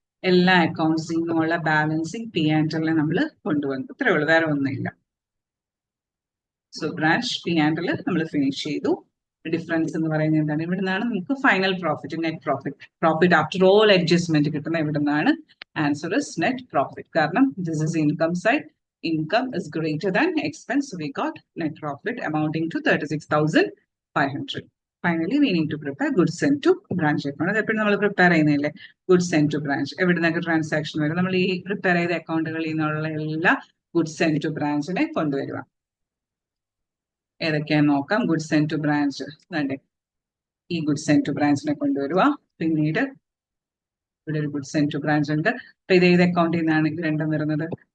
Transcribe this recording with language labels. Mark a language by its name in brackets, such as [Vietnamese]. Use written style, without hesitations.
[Malayalam] എല്ലാ അക്കൗണ്ട്സിൽ നിന്നുള്ള balancing P and എല്ലിനെ നമ്മൾ കൊണ്ടുവന്നു. ഇത്രേ ഉള്ളൂ, വേറെ ഒന്നുമില്ല. So branch P and L നമ്മൾ ഫിനിഷ് ചെയ്തു. ഡിഫറൻസ് എന്ന് പറയുന്നത് എന്താണ്? ഇവിടെ നിന്നാണ് നമുക്ക് final profit, net profit. Profit after all adjustment കിട്ടുന്ന ഇവിടെ നിന്നാണ്. [English] Answer is net profit. കാരണം this is income side. Income is greater than expense, so we got net profit amounting to 36,500. Finally, we need to prepare goods sent to branch account. [Malayalam] അതെപ്പോഴും നമ്മൾ prepare ചെയ്യുന്നില്ലേ? Goods send two branch. എവിടെ നിന്നൊക്കെ transaction വരും? നമ്മൾ ഈ prepare ചെയ്ത അക്കൗണ്ടുകളിൽ നിന്നുള്ള എല്ലാ ഗുഡ്സ് സെൻഡ് ടു ബ്രാഞ്ചിനെ കൊണ്ടുവരിക. ഏതൊക്കെയാന്ന് നോക്കാം. ഗുഡ്സ് സെൻഡ് ടു ബ്രാഞ്ച് വേണ്ടേ? ഈ ഗുഡ്സ് സെൻഡ് ടു ബ്രാഞ്ചിനെ കൊണ്ടുവരിക. പിന്നീട് ഇവിടെ ഒരു ഗുഡ്സ് സെൻഡ് ടു ബ്രാഞ്ച് ഉണ്ട്. അപ്പൊ ഇത് ഏത് അക്കൗണ്ടിൽ നിന്നാണ് ഇത് രണ്ടും വരുന്നത്?